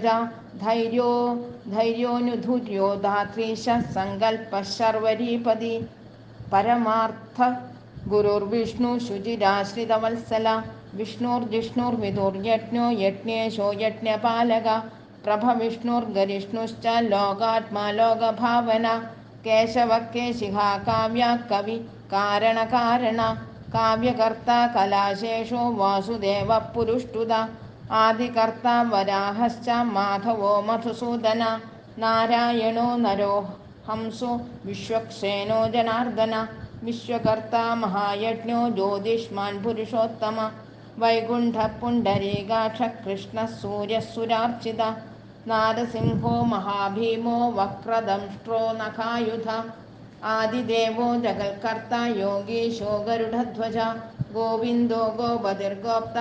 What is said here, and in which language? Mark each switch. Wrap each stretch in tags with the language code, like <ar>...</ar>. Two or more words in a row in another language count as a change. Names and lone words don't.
<sa>ധൈര്യോനുധുര്യോ ധാത്രീശ സങ്കൽപ്പ ശർവരീപതി പരമാർത്ഥ ഗുരുർവിഷ്ണു ശുചിരാശ്രിതവത്സല വിഷ്ണുർജിഷ്ണുർവിദുർയജ്ഞോ യജ്ഞേശോ യജ്ഞപാലക പ്രഭവിഷ്ണുർഗരിഷ്ണുശ്ച ലോകാത്മാ ലോകഭാവന കേശവ കേശിഹാ കാവ്യ കവി കാരണകാരണ കാവ്യകർത്ത കലാശേഷോ വാസുദേവ പുരുഷ്ടുത ആദികർത്ത വരാഹശ്ച മാധവോ മധുസൂദന നാരായണോ നരോ हंसो विश्वक्सेनो जनार्दन विश्वकर्ता महायज्ञो ज्योतिष्मान् पुरुषोत्तम वैकुण्ठः पुण्डरीकाक्षः कृष्णः सूर्यः सुरार्चित नारसिंहो महाभीमो वक्रदंष्ट्रो नखायुध आदिदेवो जगत्कर्ता योगीशो गरुडध्वज गोविन्दो गोपतिर्गोप्ता</sa>